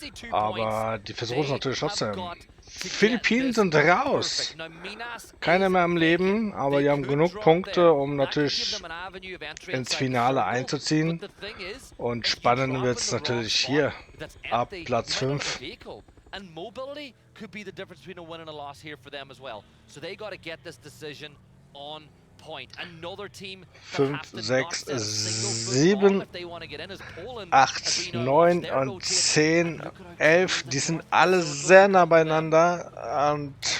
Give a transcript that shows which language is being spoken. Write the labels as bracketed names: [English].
[German] Aber die versuchen es natürlich trotzdem. Philippinen sind raus. Keiner mehr am Leben, aber die haben genug Punkte, um natürlich ins Finale einzuziehen. Und spannend wird es natürlich hier ab Platz 5. [English] And mobility could be the difference between a win and a loss here for them as well. So they got to get this decision on point. Another team [German] 5, 6, 7, 8, 9 und 10, 11. Die sind alle sehr nah beieinander. Und